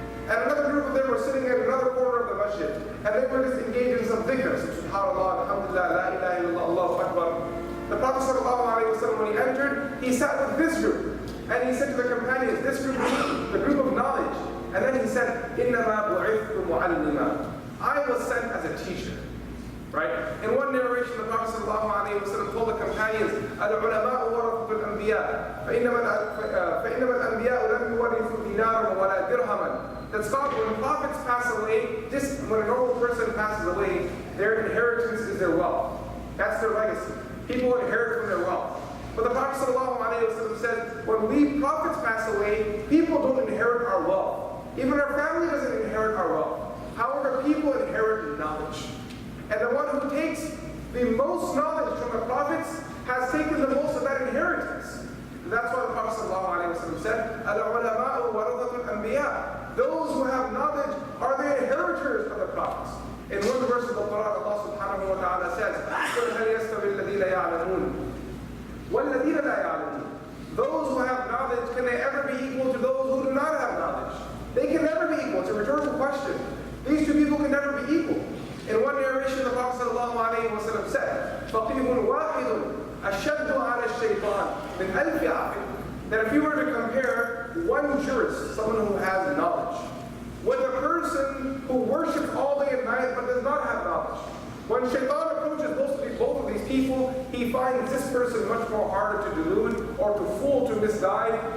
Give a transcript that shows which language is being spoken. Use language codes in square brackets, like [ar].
[en] And another group of them were sitting at another corner of the masjid, and they were just engaged in some dhikr. Subhanallah, alhamdulillah, la ilaha illallah, Allahu Akbar. The Prophet ﷺ, when he entered, he sat with this group. And he said to the companions, this group is the group of knowledge. And then he said, [ar] إِنَّمَا بُعِثْتُ مُعَلِّمًا. [en] I was sent as a teacher. Right? In one narration, the Prophet ﷺ told the companions, [ar] الْعُلَمَاءُ وَرَثَةُ الْأَنْبِيَاءِ فَإِنَّمَا الْأَنْبِيَاءُ لَمْ يُوَرِثُوا دِينَارًا وَلَا دِرْهَمًا. [en] That when prophets pass away, just when a normal person passes away, their inheritance is their wealth. That's their legacy. People inherit from their wealth. But the Prophet ﷺ said, when we prophets pass away, people don't inherit our wealth. Even our family doesn't inherit our wealth. However, people inherit knowledge. And the one who takes the most knowledge from the prophets has taken the most of that inheritance. And that's why the Prophet ﷺ said, [ar] الْعُلَمَاءُ وَرَثَةُ الْأَنْبِيَاءِ. [en] Those who have knowledge are the inheritors of the prophets. In one verse of the Quran, Allah subhanahu wa ta'ala says, [ar] قُلْ هَلْ يَسْتَوِي الَّذِينَ يَعْلَمُونَ وَالَّذِينَ لَا يَعْلَمُونَ. [en] Those who have knowledge, can they ever be equal to those who do not have knowledge? They can never be equal. It's a rhetorical question. These two people can never be equal. In one narration, the Prophet ﷺ said, [ar] فَقِيهٌ وَاحِدٌ أَشَدُّ عَلَى الشَّيْطَانِ مِنْ أَلْفِ عَقِلٍ. [en] That if you were to compare one jurist, someone who has knowledge, with a person who worships all day and night but does not have knowledge, when Shaitan approaches both of these people, he finds this person much more harder to delude or to fool, to misguide.